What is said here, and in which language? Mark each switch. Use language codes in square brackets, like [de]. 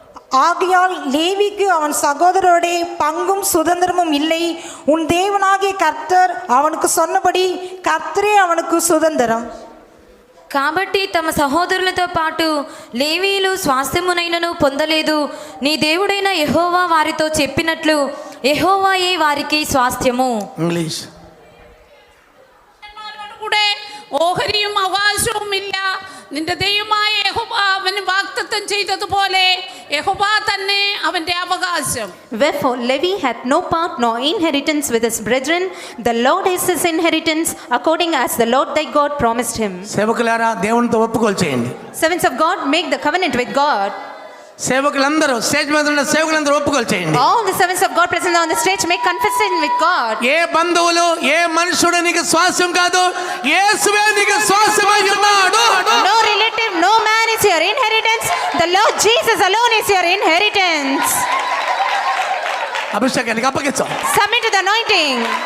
[ta] ஆகையால் லேவிக்கு அவன் சகோதரரோடே பங்கும் சுதந்திரமும் இல்லை. உன் தேவனாகிய கர்த்தர் அவனுக்கு சொன்னபடி கர்த்தரே அவனுக்கு சுதந்திரம். [te] కాబట్టి తమ సహోదరులతో పాటు లేవీయులు స్వాస్థ్యమునైనను పొందలేదు. నీ దేవుడైన యెహోవా వారితో చెప్పినట్లు యెహోవాయే వారికి സ്വാസ്ഥ്യമോ. [ml] ഇംഗ്ലീഷ്. കൂടെ ഓഹരിയും അവകാശവുമില്ല. നിന്റെ ദൈവമായ യഹോവ അവന് വാഗ്ദത്തം ചെയ്തതുപോലെ യഹോവ തന്നെ അവന്റെ അവകാശം. [en] Wherefore Levi hath no part nor inheritance with his brethren. The Lord is his inheritance, according as the Lord thy God promised him. [te] సేవకులారా దేవునితో ఒప్పుకోలు చేయండి. [en] Servants of God, make the covenant with God. [te] సేవకులందరూ stage మీద ఉన్న సేవకులందరూ ఒప్పుకోలు చేయండి. [en] All the servants of God present on the stage make confession with God. [te] ఏ బంధువులు ఏ మనుషుడు నీకు స్వాస్థ్యం కాదు, యేసువే నీకు స్వాస్థ్యమై ఉన్నాడు. [en] No relative, no man is your inheritance. The Lord Jesus alone is your inheritance. [te] అభిషేకానికి అప్పగించు. [en] Submit to the anointing.